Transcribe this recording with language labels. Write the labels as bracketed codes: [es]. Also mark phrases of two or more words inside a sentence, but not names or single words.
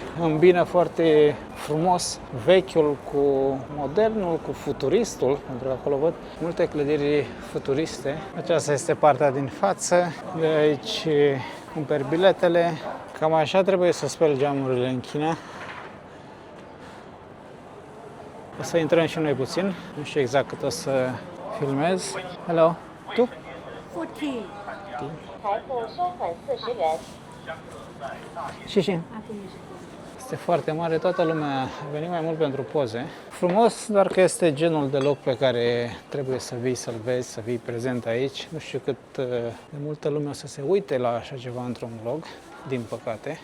[ro] Îmbină foarte frumos vechiul cu modernul, cu futuristul, pentru că acolo văd multe clădiri futuriste. Aceasta este partea din față. De aici cumperi biletele. Cam așa trebuie să speli geamurile în China. O să intrăm și noi puțin. Nu știu exact cât o să filmez. Hello. Tu? 14. [zh] 财富收款40元。 [ro] Și. Este foarte mare, toată lumea a venit mai mult pentru poze. Frumos, doar că este genul de loc pe care trebuie să vii să-l vezi, să fii prezent aici. Nu știu cât de multă lume o să se uite la așa ceva într-un vlog, din păcate.